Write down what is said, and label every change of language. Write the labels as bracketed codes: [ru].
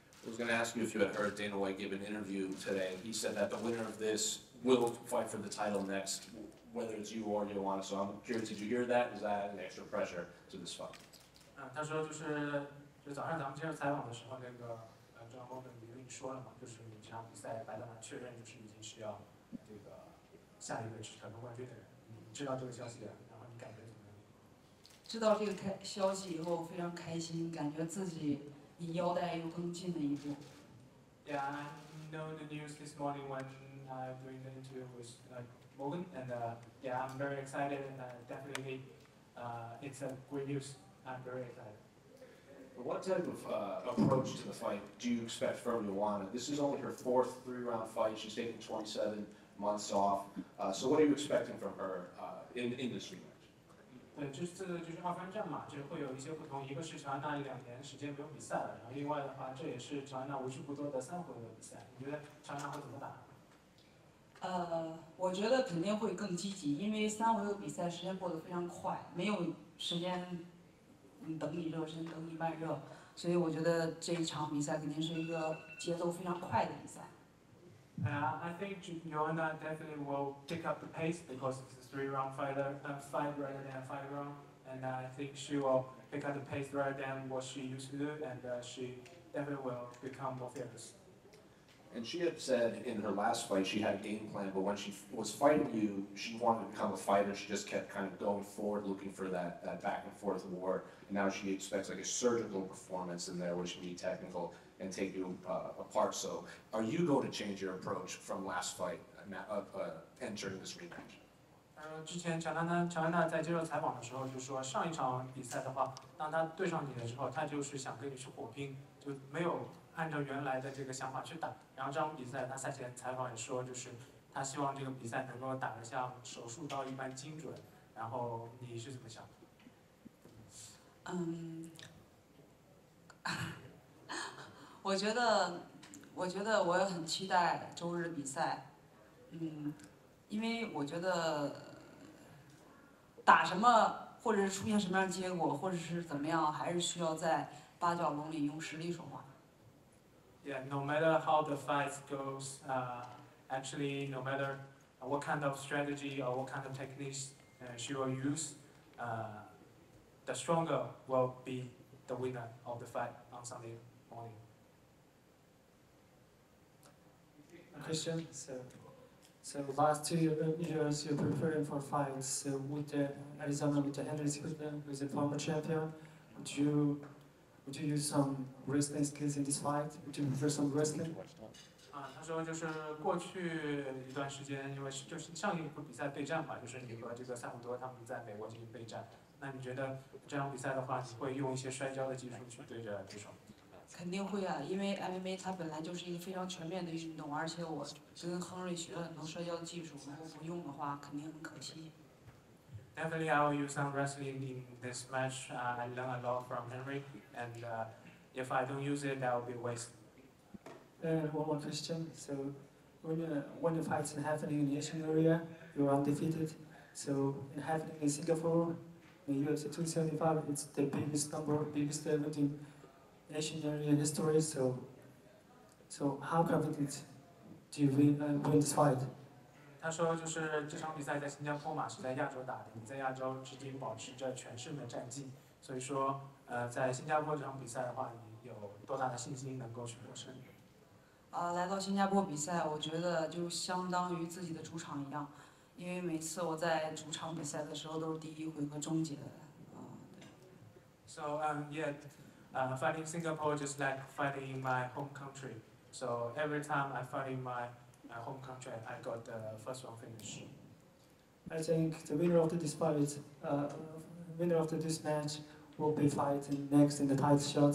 [en] I was going to ask you if you had heard Dana White give an interview today. He said that the winner of this will fight for the title next, whether it's you or Joanna. So I'm curious, did you hear that? Is that an extra pressure to this fight? [zh] 他说就早上咱们接受采访的时候，郑浩跟你说了嘛，就是你这场比赛白大拿确认就是已经是要这个下一个是挑战冠军的人，你知道这个消息了，然后你感觉怎么样？知道这个消息以后非常开心，感觉自己离腰带又更近了一步。 [en] Yeah, I know the news this morning when doing the interview with Morgan, and yeah, I'm very excited, and definitely it's a great news. I'm very excited. What type of approach to the fight do you expect from Joanna? This is only her 4th 3-round fight. She's taken 27 months off. So what are you expecting from her in this rematch? [zh] 对，这次就是2分战嘛，就是会有一些不同。一个是乔安娜2年时间没有比赛了，然后另外的话，这也是乔安娜为数不多的3回合比赛。你觉得乔安娜会怎么打？我觉得肯定会更积极，因为3回合比赛时间过得非常快，没有时间等你热身，等你慢热，所以我觉得这一场比赛肯定是一个节奏非常快的比赛。 [en] I think Joanna definitely will pick up the pace because it's a 3-round fight rather than a 5-round, and I think she will pick up the pace rather than what she used to do, and she definitely will become more fearless. And she had said in her last fight she had a game plan, but when she was fighting you, she wanted to become a fighter. She just kept kind of going forward, looking for that back and forth war. And now she expects like a surgical performance in there, where she can be technical and take you apart. So, are you going to change your approach from last fight entering this rematch? [zh] 之前乔安娜在接受采访的时候就说，上一场比赛的话，当她对上你的时候，她就是想跟你去火拼，就没有按照原来的这个想法去打。然后这场比赛，她赛前采访也说，就是她希望这个比赛能够打得像手术刀一般精准。然后你是怎么想？我觉得我也很期待周日的比赛，因为我觉得打什么或者是出现什么样的结果，或者是怎么样，还是需要在8角笼里用实力说话。 [en] Yeah, no matter how the fight goes, actually, no matter what kind of strategy or what kind of techniques she will use, the stronger will be the winner of the fight on Sunday morning. Question. So last 2 years you're preparing for fights with Arizona with the Henry who's a former champion. Would you use some wrestling skills in this fight? Would you prefer some wrestling? [zh] 他说就是过去一段时间，因为就是上一部比赛备战嘛，就是你和这个萨姆多他们在美国进行备战。那你觉得这场比赛的话，你会用一些摔跤的技术去对着对手？肯定会啊，因为 MMA 它本来就是一个非常全面的运动，而且我跟亨瑞学了很多摔跤的技术，如果不用的话，肯定很可惜。 [en] Definitely, I will use some wrestling in this match. I learned a lot from Henry, and if I don't use it, that will be a waste. And one more question. So when the fights are happening in the Asian area, you're undefeated. So happening in Singapore, in UFC 275, it's the biggest event in Asian area history. So how confident do you win this fight? [zh] 他说，就是这场比赛在新加坡嘛，是在亚洲打的。你在亚洲至今保持着全胜的战绩，所以说，在新加坡这场比赛的话，你有多大的信心能够去获胜？来到新加坡比赛，我觉得就相当于自己的主场一样，因为每次我在主场比赛的时候都是第一回合终结的。对。 [en] So yeah, fighting Singapore just like fighting in my home country. So every time I fight in my home country, I got the first round finish. I think the winner of this fight, winner of this match, will be fighting next in the title shot.